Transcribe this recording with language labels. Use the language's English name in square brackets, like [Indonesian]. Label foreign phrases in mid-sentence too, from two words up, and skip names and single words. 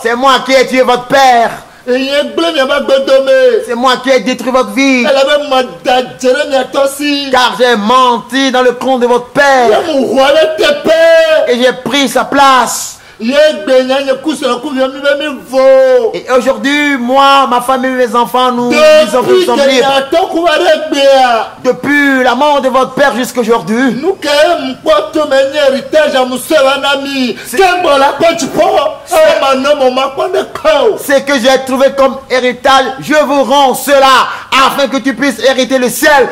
[French] c'est moi qui ai tué votre père. [Ewe] Enye gble miaba gbe dome. [French] C'est moi qui ai détruit votre vie. [Ewe] Elle be ma da dzere miatɔ si. [French] Car j'ai menti dans le compte de votre père. [Ewe] Ye mu xɔ le teƒe. [French] Et j'ai pris sa place. Et aujourd'hui, moi, ma famille, mes enfants, nous sommes libres. Depuis la mort de votre père jusqu'à aujourd'hui. Ce que j'ai trouvé comme héritage, je vous rends cela afin que tu puisses hériter le ciel.